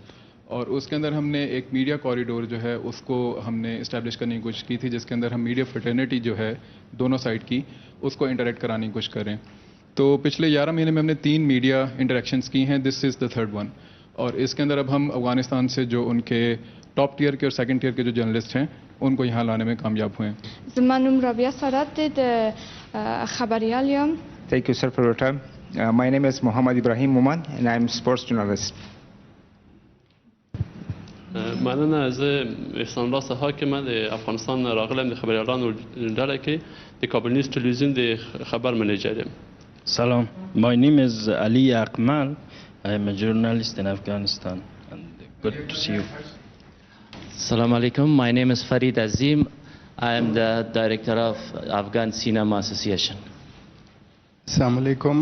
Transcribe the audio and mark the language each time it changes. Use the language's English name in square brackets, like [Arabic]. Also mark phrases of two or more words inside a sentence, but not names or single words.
[Urdu] اور اس کے اندر ہم نے ایک [English] media corridor [Urdu] جو ہے اس کو ہم نے اسٹیبلش کرنے کی کوشش کی تھی, جس کے اندر ہم [English] media fraternity [Urdu] جو ہے دونوں سائڈ کی اس کو انٹریکٹ کرانے کی کوشش کریں. تو پچھلے 11 مہینے میں ہم نے 3 [English] media interactions [Urdu] کی ہیں. [English] This is the third one. اور اس کے اندر اب ہم افغانستان سے جو ان کے top tier کے اور second tier کے جو جرنلسٹ ہیں ان کو یہاں لانے میں کامیاب ہوئے ہیں. [Pashto] زمانم رابعه سادات خبریال یم. [English] Thank you, sir, for your time. My name is Muhammad Ibrahim Muman, and I'm sports journalist. [Pashto] مننه. [Persian] از احسان الله سها که من [Pashto] د افغانستان راغلم د خبریالانو ډله کې د کابل نیوز تلویزیون د خبر منیجر یم. [English] Salam. My name is Ali Akmal. I am a journalist in Afghanistan, and good to see you. [Arabic] السلام عليكم. [English] My name is Farid Azim. I am the director of Afghan Cinema Association. [Arabic] السلام عليكم.